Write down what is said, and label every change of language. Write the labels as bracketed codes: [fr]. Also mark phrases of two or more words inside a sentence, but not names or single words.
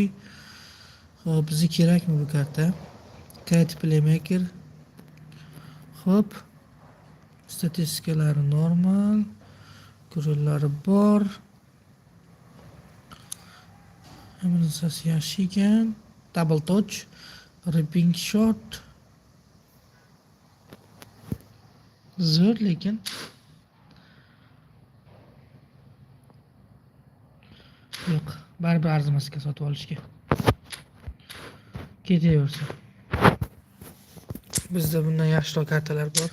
[uz] Xo'p, bizga kerakmi bu karta? Kayt playmaker. Xo'p. Statistikalari normal. Gollari bor. Hamisasi yaxshi ekan. [en] Double touch, ripping shot. [uz] Zo'r lekin yo'q, baribir arzimasga sotib olishga. Ketaversin. Bizda bundan yaxshiroq kartalar bor.